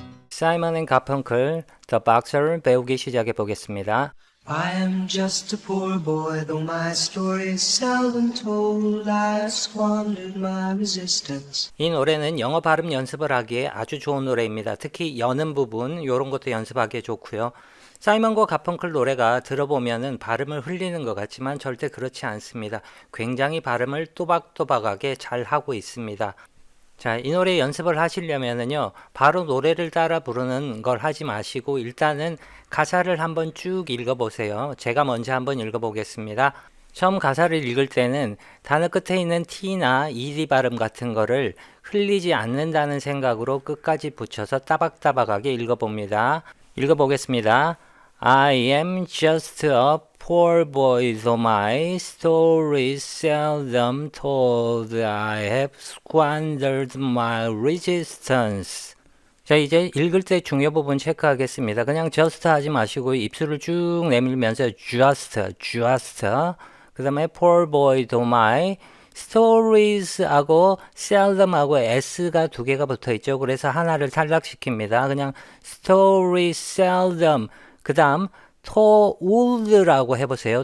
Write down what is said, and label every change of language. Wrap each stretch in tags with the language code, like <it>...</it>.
<ko>사이먼 앤 가펑클 The Boxer 배우기 시작해 보겠습니다.</ko> <en>I am just a poor boy, though my story is seldom told. I squandered my resistance.</en> <ko>이 노래는 영어 발음 연습을 하기에 아주 좋은 노래입니다. 특히 여는 부분 이런 것도 연습하기에 좋고요. 사이먼과 가펑클 노래가 들어보면은 발음을 흘리는 것 같지만 절대 그렇지 않습니다. 굉장히 발음을 또박또박하게 잘 하고 있습니다. 자, 이 노래 연습을 하시려면은요, 바로 노래를 따라 부르는 걸 하지 마시고 일단은 가사를 한번 쭉 읽어보세요. 제가 먼저 한번 읽어보겠습니다. 처음 가사를 읽을 때는 단어 끝에 있는 T나 ED 발음 같은 거를 흘리지 않는다는 생각으로 끝까지 붙여서 따박따박하게 읽어봅니다. 읽어보겠습니다.</ko> <en>I am just a poor boy, though my story is seldom told. I have squandered my resistance.</en> <ko>자, 이제 읽을 때 중요 부분 체크하겠습니다. 그냥 just 하지 마시고 입술을 쭉 내밀면서 just. 그 다음에</ko> <en>poor boy, though my stories</en> <ko>하고 seldom 하고 s가 두 개가 붙어 있죠. 그래서 하나를 탈락시킵니다.</ko> <en>그냥 story seldom.</en> <ko>그 다음 told라고 해보세요.</ko>